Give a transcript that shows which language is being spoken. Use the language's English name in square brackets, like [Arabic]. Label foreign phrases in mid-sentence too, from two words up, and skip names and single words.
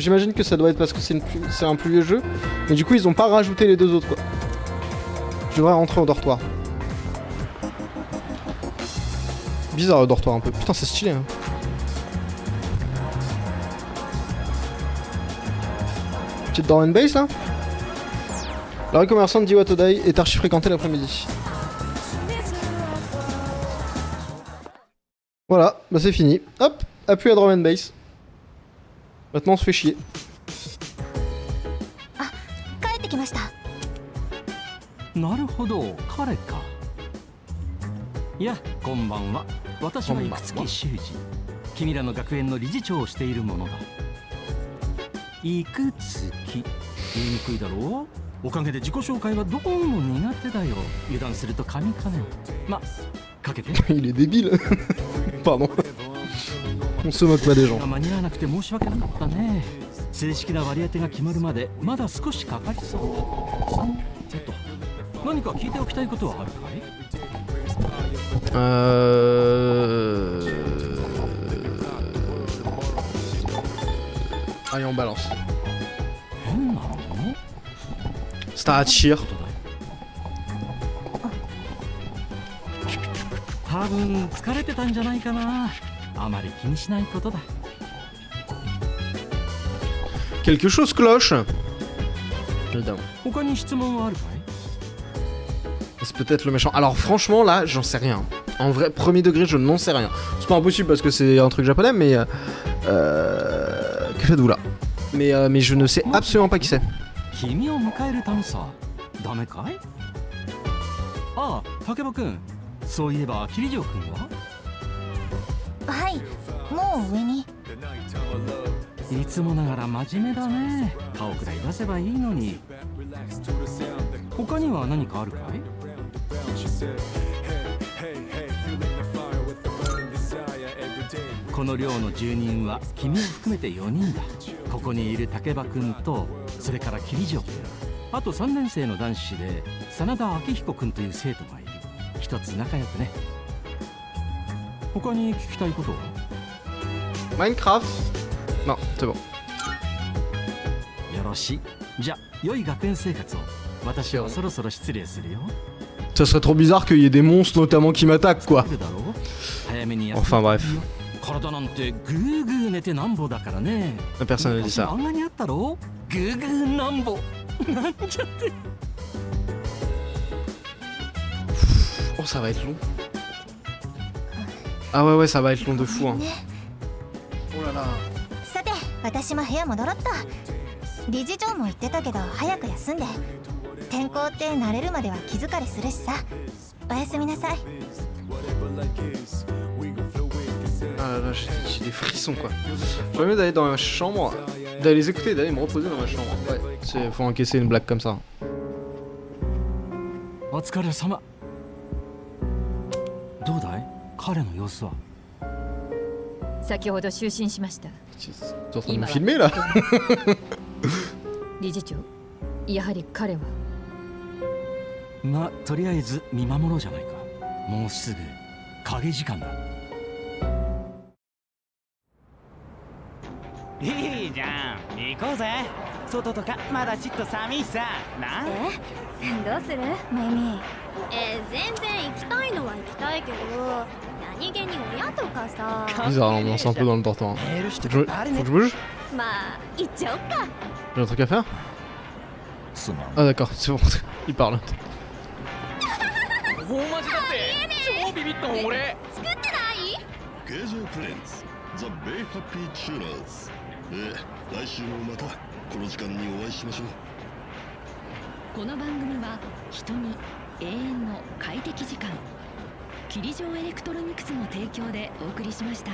[French] J'imagine que ça doit être parce que c'est un plus vieux jeu. Mais du coup, ils ont pas rajouté les 2 autres quoi. Je devrais rentrer au dortoir. Bizarre le dortoir un peu. Putain, c'est stylé. Hein. Petite [English] dorm and base [French] là. La rue commerçante d'Iwatodai est archi fréquentée l'après-midi. Voilà, bah c'est fini. Hop, appuie à [English] dorm and base. [French] Maintenant on se fait chier. [Japanese] Ah, 帰ってきました。なるほど、彼か。いや、こんばんは。私は生月修二。君らの学園の理事長をしているものだ。生月。言いにくいだろう。おかげで自己紹介はどうも苦手だよ。油断すると噛みかねん。ま、かけて。 [French] Il est débile. Pardon. On se moque pas des gens. [Japanese] 間に合わなくて申し訳なかったね。正式な割り当てが決まるまでまだ少しかかりそうだ。何か聞いておきたいことはあるかい？ [French] Allez, on balance. [Japanese] 変なの？ Starachir. 多分疲れてたんじゃないかな。あまり気にしないことだ。 [French] Quelque chose cloche. Évidemment. [Japanese] 他に質問はあるかい？ [French] C'est peut-être le méchant. Alors franchement là, j'en sais rien. En vrai, premier degré, je n'en sais rien. C'est pas impossible parce que c'est un truc japonais, mais que faites-vous là? Mais je ne sais absolument pas qui c'est. [Japanese] 君を迎えるためさ。ダメかい？ああ、竹場くん。そういえば桐城くんは？はい、もう上に。いつもながら真面目だね。顔くらい出せばいいのに。他には何かあるかい？この寮の住人は君を含めて4人だ。ここにいる竹場くんと、それから桐城くん、あと3年生の男子で真田明彦くんという生徒がいる。一つ仲良くね。他に聞きたいことは？ [French] Minecraft? Non, c'est bon. [Japanese] よろしい。じゃあ良い学園生活を。私はそろそろ失礼するよ。 [French] Ça serait trop bizarre qu'il y ait des monstres notamment qui m'attaquent quoi. Enfin bref. [Japanese] 体なんてグーグー寝てなんぼだからね。 [French] Personne ne dit ça. [Japanese] 漫画にあったろ？グーグーなんぼ。なんちゃって。 [French] Oh, ça va être long. Ah ouais, ça va être long de fou. Hein. Oh là là. [Japanese] さて、私も部屋戻ろっと。理事長も言ってたけど、早く休んで。転校って慣れるまでは気疲れするしさ。おやすみなさい。 [French] Ah là là, j'ai des frissons quoi. J'aurais mieux d'aller dans ma chambre, d'aller les écouter et d'aller me reposer dans ma chambre. Ouais, faut encaisser une blague comme ça. [Japanese] お疲れ様。どうだい？彼の様子は。先ほど就寝しました。 [French] Tu es en train de me filmer là? [Japanese] 理事長、やはり彼は。まあ、とりあえず見守ろうじゃないか。もうすぐ影時間だ。いいじゃん、行こうぜ。外とかまだちっと寒いさな。どうするメイミー？全然行きたいのは行きたいけど、何気に親とかさ。 [French] Bizarre, on lance un peu dans le dortoir. Faut que je bouge? [Japanese] まあ行っちゃおっか。 [French] J'ai un truc à faire? [Japanese] つまん [French] Ah d'accord, c'est bon, il parle. [Japanese] 大マジだって超ビビった俺作ってない？ゲージャープレンズ The Bay Happy Tuners 来週もまたこの時間にお会いしましょう。この番組は人に永遠の快適時間霧状エレクトロニクスの提供でお送りしました。